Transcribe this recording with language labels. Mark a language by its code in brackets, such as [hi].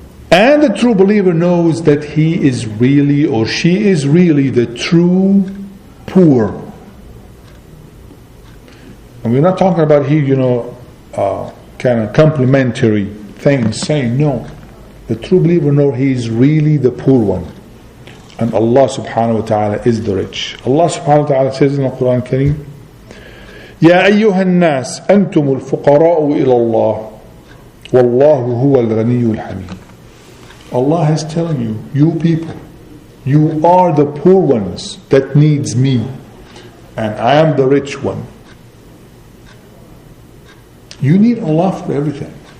[en] And the true believer knows that he is really or she is really the true poor. And we're not talking about here, kind of complimentary things, saying no. The true believer knows he is really the poor one. And Allah subhanahu wa ta'ala is the rich. Allah subhanahu wa ta'ala says in the Quran Kareem, [ar] يَا أَيُّهَا النَّاسِ أَنْتُمُ الْفُقَرَاءُ إِلَى اللَّهِ وَاللَّهُ هُوَ الْغَنِيُّ الْحَمِيدُ. [en] Allah is telling you, you people, you are the poor ones that needs me, and I am the rich one. You need Allah for everything.